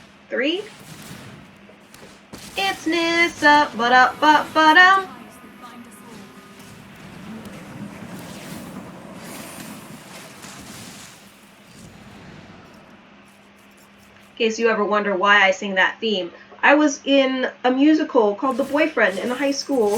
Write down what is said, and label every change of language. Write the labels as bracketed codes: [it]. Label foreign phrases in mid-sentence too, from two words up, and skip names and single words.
[en] 3? It's Nissa, ba-da-ba-ba-dum. Ties that bind us all. In case you ever wonder why I sing that theme, I was in a musical called The Boyfriend in high school,